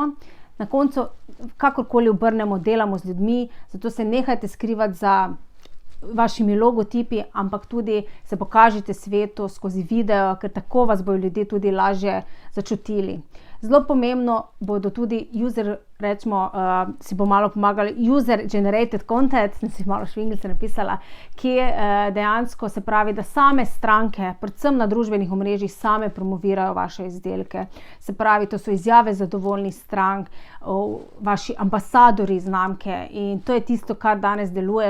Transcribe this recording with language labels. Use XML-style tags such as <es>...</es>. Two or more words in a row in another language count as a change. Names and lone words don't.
<sl>Na koncu, kakorkoli obrnemo, delamo z ljudmi, zato se nehajte skrivati za vašimi logotipi, ampak tudi se pokažite svetu skozi video, ker tako vas bodo ljudje tudi lažje začutili. Zelo pomembno bodo tudi si bo malo pomagali</sl> <en>user generated content,</en> <sl>sem si malo švinglice napisala, ki dejansko se pravi, da same stranke, predvsem na družbenih omrežjih, same promovirajo vaše izdelke. Se pravi, to so izjave zadovoljnih strank, vaši ambasadorji znamke in to je tisto, kar danes deluje.</sl>